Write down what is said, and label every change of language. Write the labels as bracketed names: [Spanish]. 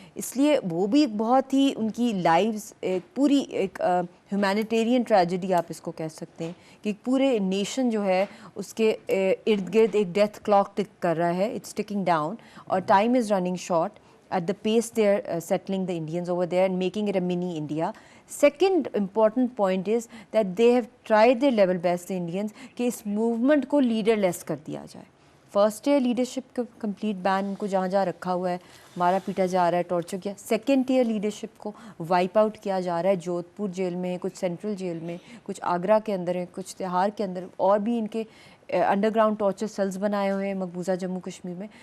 [Urdu] اس لیے وہ بھی ایک بہت ہی ان کی لائفز پوری ایک ہیومینیٹیرین ٹریجڈی آپ اس کو کہہ سکتے ہیں کہ پورے نیشن جو ہے اس کے ارد گرد ایک ڈیتھ کلاک ٹک کر رہا ہے, [English] it's ticking down [Urdu] اور [English] Time is running short at the pace they are settling the Indians over there and making it a mini India. Second important point is that they have tried their level best, the Indians, [Urdu] کہ اس movement کو leader لیس کر دیا جائے. [English] first year leadership [Urdu] کا complete بین ان کو جہاں جہاں رکھا ہوا ہے, مارا پیٹا جا رہا ہے, ٹارچر کیا. [English] second year leadership [Urdu] کو [English] wipe out [Urdu] کیا جا رہا ہے, جودھ پور جیل میں, کچھ سینٹرل جیل میں, کچھ آگرہ کے اندر ہیں, کچھ تہاڑ کے اندر, اور بھی ان کے انڈر گراؤنڈ ٹارچر سیلز بنائے ہوئے ہیں مقبوضہ جموں کشمیر میں.